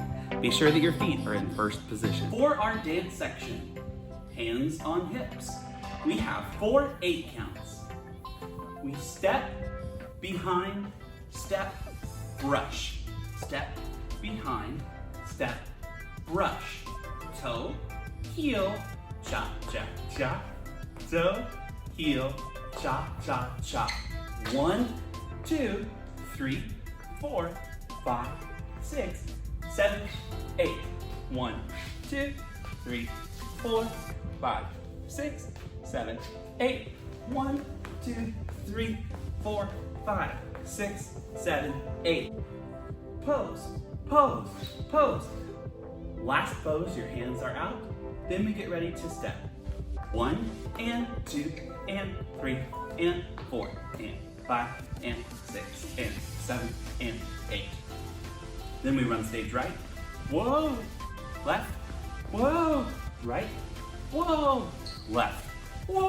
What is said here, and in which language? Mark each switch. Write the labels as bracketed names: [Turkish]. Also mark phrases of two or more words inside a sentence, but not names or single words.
[English] Be sure that your feet are in first position. For our dance section, hands on hips, we have 4 8 counts. We step, behind, step, brush. Step, behind, step, brush. Toe, heel, cha, cha, cha. Toe, heel, cha, cha, cha. 1, 2, 3, 4, 5, 6, 7, 8. 1, 2, 3, 4, 5, 6, 7, 8. 1, 2, 3, 4, 5, 6, 7, 8. Pose, pose, pose. Last pose, your hands are out. Then we get ready to step. 1 and 2 and 3 and 4 and 5 and 6 and 7 and 8. Then we run stage right. Whoa, left, whoa, right, whoa, left, whoa.